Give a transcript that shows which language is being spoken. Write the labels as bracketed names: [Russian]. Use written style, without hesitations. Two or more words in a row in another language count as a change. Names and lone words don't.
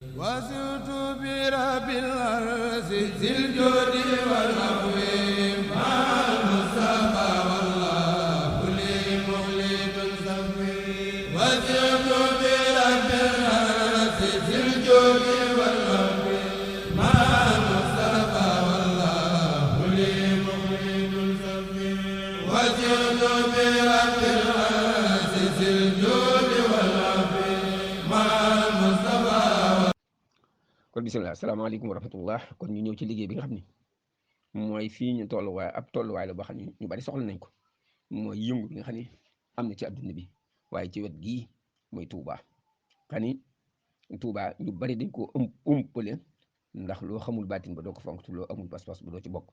[Arabic] وزرت برب الأرض ذي الجود والعفو مع المصطفى والله لي مخلد صفي وزرت برب الأرض ذي الجود والعفو مع المصطفى والله لي مخلد صفي وزرت برب الأرض ذي الجود والعفو مع المصطفى. [Wolof] kon [Arabic] بسم الله السلام عليكم ورحمة الله [Wolof] kon ñu ñëw ci liggéey bi nga xam ni mooy fii ñu tolluwaay ab tolluwaay la boo xam ne ñu bari soxla nañ ko mooy yëngu bi nga xam ne am na ci adduna bi waaye ci wet gii mooy Touba. xam ni Touba ñu bari dañ ko umpale ndax loo xamul baatin ba doo ko fonk te loo amul pas-pas ba doo ci bokk.